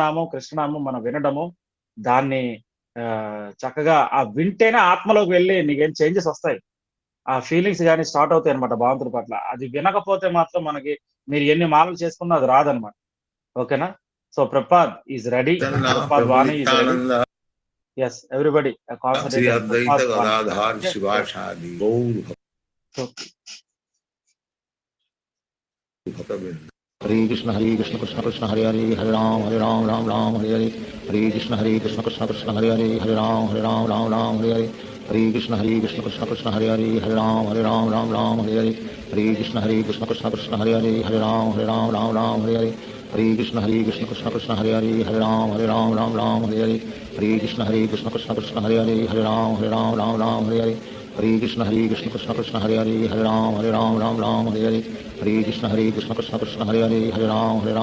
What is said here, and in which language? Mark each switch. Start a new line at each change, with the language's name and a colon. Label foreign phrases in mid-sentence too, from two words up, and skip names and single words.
Telugu: ఈ రామనామం కృష్ణనామం మనం వినడము, దాన్ని చక్కగా ఆ వింటేనే ఆత్మలోకి వెళ్ళి నీకేం చేంజెస్ వస్తాయి. ఆ ఫీలింగ్స్ గాని స్టార్ట్ అవుతాయి అనమాట భగవంతుడి పట్ల. అది వినకపోతే మాత్రం మనకి మీరు ఎన్ని మాలలు చేసుకున్నా అది రాదనమాట.
English: ఓకేనా? So Prabhupad is ready. Prabhupad Vani is ready. Yes everybody
Sanskrit: श्री
English: Concentrate on
Sanskrit: अद्वैत
Telugu: ప్రపాద్ వాణి.
Sanskrit: गदाधर शिवाचार्य गौर भक्तवृंद। हरे कृष्ण कृष्ण कृष्ण हरे हरे हरे राम राम राम हरे हरे हरे कृष्ण कृष्ण कृष्ण हरे हरे हरे राम राम हरे हरे हरे कृष्ण कृष्ण कृष्ण हरे हरे हरे राम राम हरे हरे हरे कृष्ण कृष्ण कृष्ण हरे हरे हरे राम राम हरे हरे हरे कृष्ण कृष्ण कृष्ण हरे हरे हरे राम राम हरे हरे हरे कृष्ण कृष्ण कृष्ण हरे हरे हरे राम राम हरे हरे हरे कृष्ण कृष्ण कृष्ण हरे हरे हरे राम राम हरे हरे हरे कृष्ण कृष्ण कृष्ण हरे हरे हरे राम